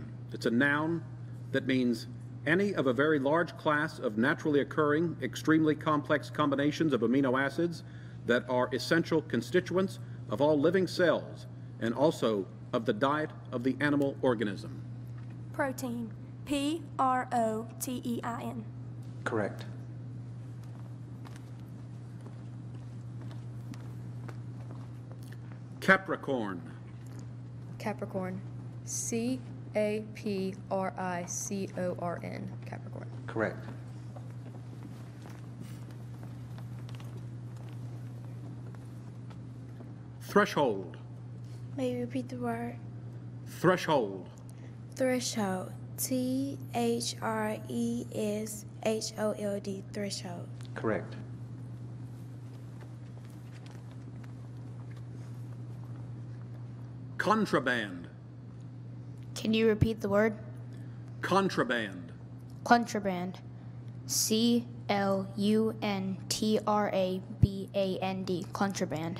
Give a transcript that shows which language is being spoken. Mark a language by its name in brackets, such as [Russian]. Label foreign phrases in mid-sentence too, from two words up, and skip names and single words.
[English] It's a noun that means any of a very large class of naturally occurring, extremely complex combinations of amino acids that are essential constituents of all living cells and also of the diet of the animal organism. Protein. P-R-O-T-E-I-N. Correct. Capricorn. Capricorn. C-A-P-R-I-C-O-R-N. Capricorn. Correct. Threshold. May you repeat the word? Threshold. Threshold. T-H-R-E-S-H-O-L-D. Threshold. Correct. Contraband. Can you repeat the word? Contraband. Contraband. C-L-U-N-T-R-A-B-A-N-D. Contraband.